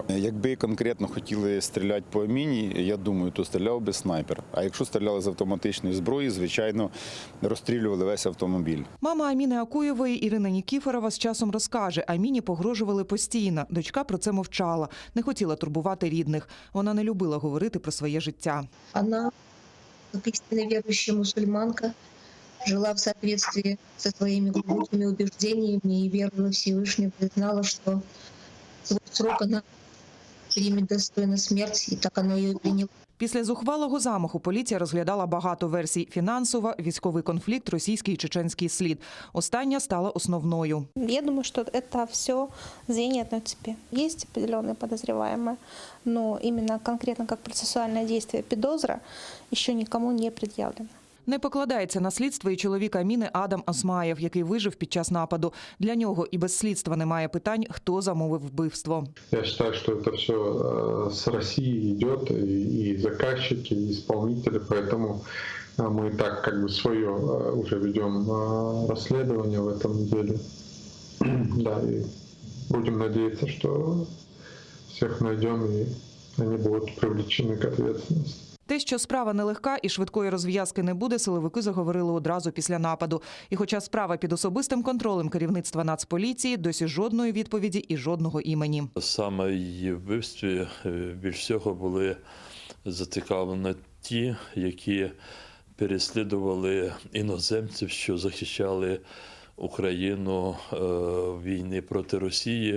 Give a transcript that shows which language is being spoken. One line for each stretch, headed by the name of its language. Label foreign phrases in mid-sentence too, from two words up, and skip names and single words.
Ukrainian: Якби конкретно хотіли стріляти по міні, я думаю, то стріляв би снайпер. А якщо стріляли з автоматичної зброї, звичайно, розстрілювали весь автомобіль. Мама Аміни Акуєвої Ірина Нікіфорова з часом розкаже, Аміні погрожували постійно. Дочка про це мовчала, не хотіла турбувати рідних. Вона не любила говорити про своє життя. Вона,
Russian: как истинно верующая мусульманка, жила в соответствии со своими глубокими убеждениями и верила в Всевышнего, и знала, что свой срок она примет достойно смерть, и так она ее приняла.
Ukrainian: Після зухвалого замаху поліція розглядала багато версій – фінансова, військовий конфлікт, російський і чеченський слід. Остання стала основною.
Russian: Я думаю, что это все звенья одной цепи. Есть определенные подозреваемые, но именно конкретно как процессуальное действие підозра еще никому не предъявлено.
Ukrainian: Не покладається на слідство і чоловік Аміни Адам Осмаєв, який вижив під час нападу. Для нього і без слідства немає питань, хто замовив вбивство. Я вважаю, що це все з Росії йде,
Russian: і заказчики, і исполнители, поэтому мы так как бы свое уже ведем расследование в этом деле. Да, и будем надеяться, что всех найдем, и они будут привлечены к ответственности.
Ukrainian: Те, що справа нелегка і швидкої розв'язки не буде, силовики заговорили одразу після нападу. І хоча справа під особистим контролем керівництва Нацполіції, досі жодної відповіді і жодного імені. Саме її вбивстві більш всього були зацікавлені ті, які переслідували іноземців, що захищали Україну в війні проти Росії.